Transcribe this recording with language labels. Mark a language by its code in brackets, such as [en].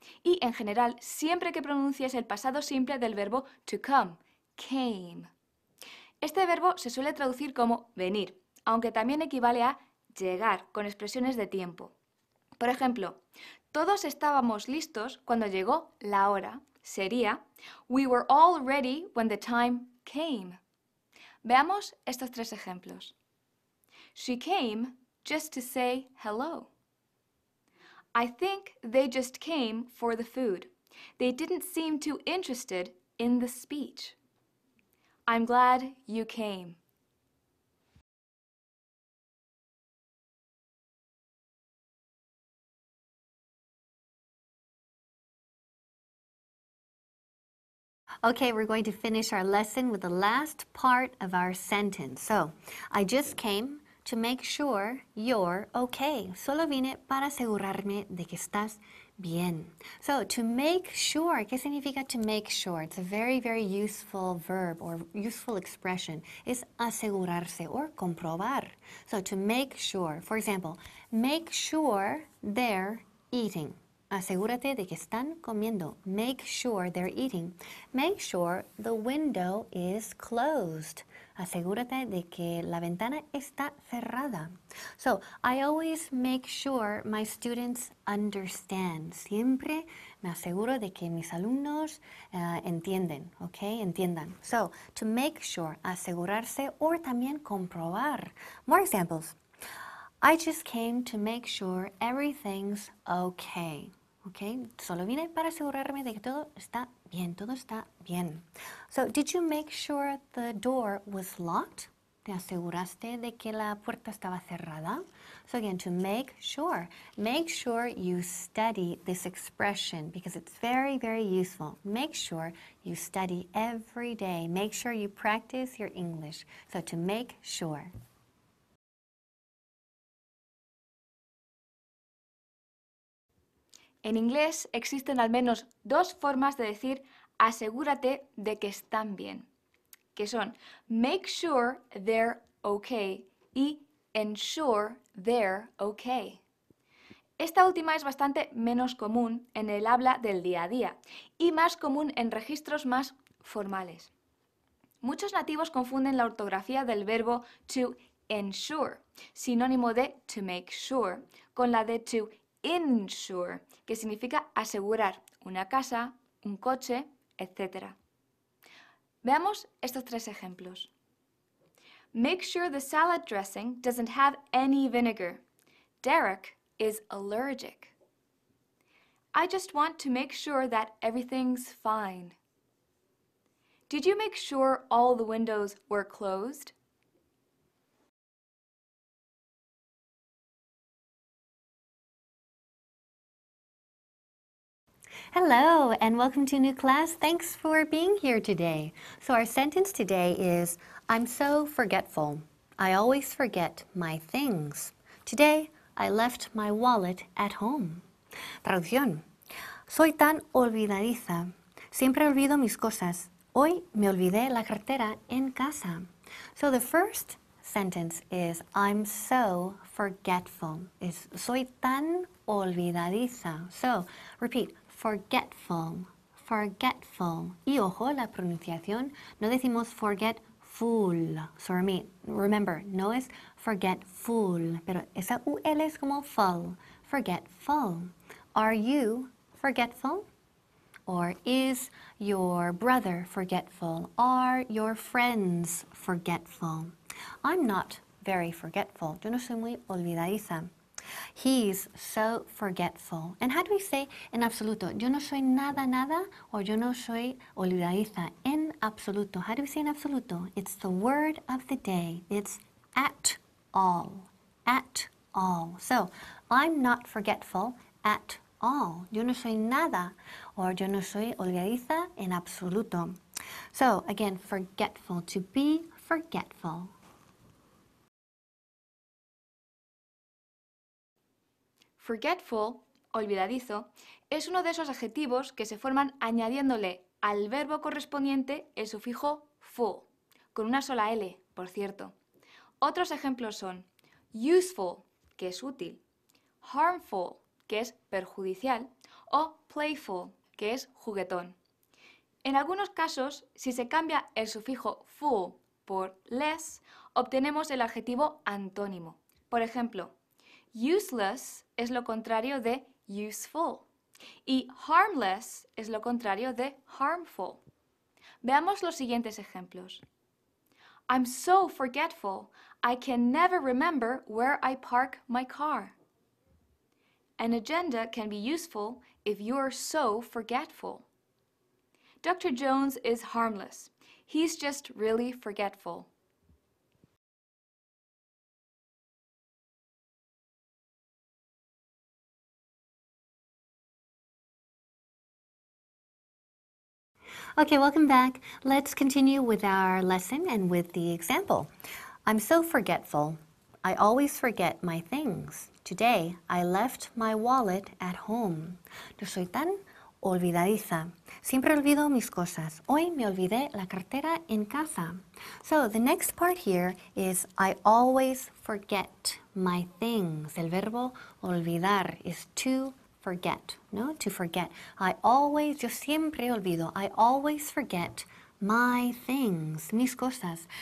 [es] Y en general, siempre que pronuncies el pasado simple del verbo [en] to come, came. [es] Este verbo se suele traducir como venir, aunque también equivale a llegar, con expresiones de tiempo. Por ejemplo, todos estábamos listos cuando llegó la hora. [en] Sería, we were all ready when the time came. [es] Veamos estos 3 ejemplos. [en] She came just to say hello. I think they just came for the food. They didn't seem too interested in the speech. I'm glad you came. Okay, we're going to finish our lesson with the last part of our sentence. So, I just came to make sure you're okay. [es] Solo vine para asegurarme de que estás bien. [en] So, to make sure, [es] ¿qué significa [en] to make sure? It's a very, very useful verb or useful expression. [es] Es asegurarse [en] or comprobar. So, to make sure, for example, make sure they're eating. [es] Asegúrate de que están comiendo. [en] Make sure they're eating. Make sure the window is closed. [es] Asegúrate de que la ventana está cerrada. [en] So, I always make sure my students understand. [es] Siempre me aseguro de que mis alumnos entienden, ¿ok? Entiendan. [en] So, to make sure, asegurarse, or también comprobar. More examples. I just came to make sure everything's okay. [es] Okay, solo vine para asegurarme de que todo está bien. [en] So, did you make sure the door was locked? [es] ¿Te aseguraste de que la puerta estaba cerrada? [en] So again, to make sure you study this expression because it's very, very useful. Make sure you study every day. Make sure you practice your English. So to make sure. [es] En inglés existen al menos 2 formas de decir asegúrate de que están bien, que son [en] make sure they're okay [es] y [en] ensure they're okay. [es] Esta última es bastante menos común en el habla del día a día y más común en registros más formales. Muchos nativos confunden la ortografía del verbo to ensure, sinónimo de to make sure, con la de to insure, que significa asegurar una casa, un coche, etc. Veamos estos 3 ejemplos. [en] Make sure the salad dressing doesn't have any vinegar. Derek is allergic. I just want to make sure that everything's fine. Did you make sure all the windows were closed? Hello, and welcome to a new class. Thanks for being here today. So our sentence today is, I'm so forgetful. I always forget my things. Today, I left my wallet at home. [es] Traducción. Soy tan olvidadiza. Siempre olvido mis cosas. Hoy me olvidé la cartera en casa. [en] So the first sentence is, I'm so forgetful. Is [es] soy tan olvidadiza. [en] So, repeat, forgetful, forgetful. [es] Y ojo, la pronunciación, no decimos forgetful. [en] So remember, [es] no es forgetful, pero esa UL es como full, forgetful. [en] Are you forgetful? Or is your brother forgetful? Are your friends forgetful? I'm not very forgetful. [es] Yo no soy muy olvidadiza. [en] He's so forgetful. And how do we say [es] en absoluto? Yo no soy nada, nada, or yo no soy olvidadiza. [en] En absoluto. How do we say en absoluto? It's the word of the day. It's at all. At all. So, I'm not forgetful at all. [es] Yo no soy nada, or yo no soy olvidadiza en absoluto. [en] So, again, forgetful, to be forgetful. [es] Forgetful, olvidadizo, es uno de esos adjetivos que se forman añadiéndole al verbo correspondiente el sufijo full, con una sola L, por cierto. Otros ejemplos son useful, que es útil, harmful, que es perjudicial, o playful, que es juguetón. En algunos casos, si se cambia el sufijo full por less, obtenemos el adjetivo antónimo. Por ejemplo, useless es lo contrario de useful y harmless es lo contrario de harmful. Veamos los siguientes ejemplos. [en] I'm so forgetful, I can never remember where I park my car. An agenda can be useful if you're so forgetful. Dr. Jones is harmless. He's just really forgetful. Okay, welcome back. Let's continue with our lesson and with the example. I'm so forgetful. I always forget my things. Today, I left my wallet at home. [es] Yo soy tan olvidadiza. Siempre olvido mis cosas. Hoy me olvidé la cartera en casa. [en] So the next part here is I always forget my things. [es] El verbo olvidar [en] is to forget, no? To forget. [es] Yo siempre olvido. [en] I always forget my things, [es] mis cosas.